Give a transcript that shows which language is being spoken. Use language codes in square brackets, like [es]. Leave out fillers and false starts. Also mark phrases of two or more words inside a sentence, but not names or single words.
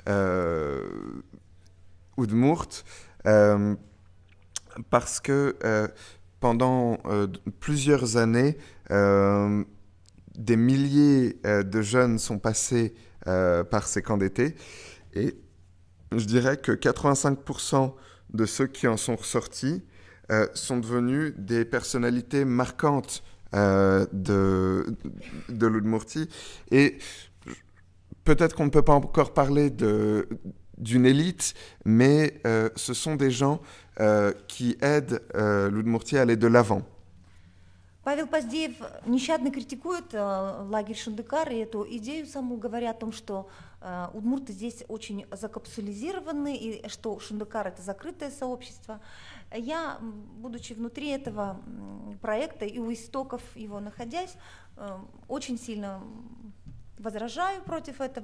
[fr] Udmurt, parce que pendant plusieurs années, des milliers de jeunes sont passés par ces camps d'été, et je dirais que 85% de ceux qui en sont ressortis sont devenus des personnalités marquantes de l'Udmurtie. Et peut-être qu'on ne peut pas encore parler d'une élite, mais ce sont des gens qui aident l'Udmurtie à aller de l'avant. [ru] Павел Поздеев нещадно критикует лагерь Шандыкар и эту идею саму, говоря о том, что удмурты здесь очень закапсулизированы, и что Шандыкар — это закрытое сообщество. Я, будучи внутри этого проекта и у истоков его находясь, очень сильно возражаю против этого.